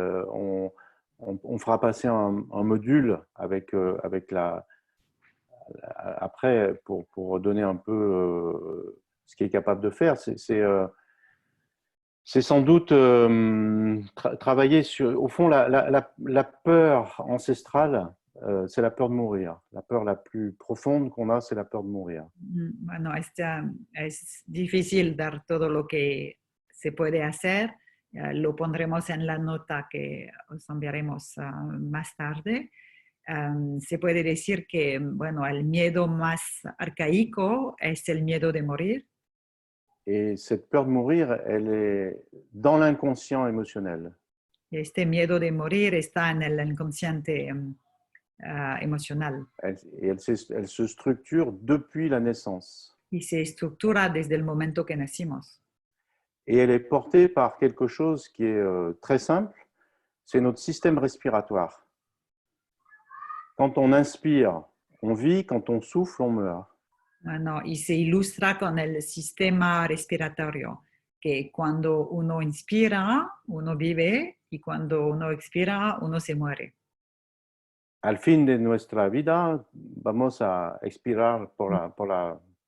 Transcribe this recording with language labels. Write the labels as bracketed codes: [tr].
[fr] On fera passer un module avec après pour donner un peu ce qui est capable de faire. C'est sans doute travailler sur, au fond, la peur ancestrale, c'est la peur de mourir. La peur la plus profonde qu'on a, c'est la peur de mourir. [es] Bueno, es difícil dar todo lo que se puede hacer. Lo pondremos en la nota que os enviaremos más tarde. Se puede decir que, bueno, el miedo más arcaico es el miedo de morir. [fr] Et cette peur de mourir, elle est dans l'inconscient émotionnel. [es] Este miedo de morir está en el inconsciente emocional. [fr] Elle se structure depuis la naissance. [es] Y se estructura desde el momento que nacimos. [fr] Et elle est portée par quelque chose qui est très simple, c'est notre système respiratoire. Quand on inspire, on vit, quand on souffle, on meurt. [es] Bueno, y se ilustra con el sistema respiratorio, que cuando uno inspira, uno vive, y cuando uno expira, uno se muere. Al fin de nuestra vida, vamos a expirar por la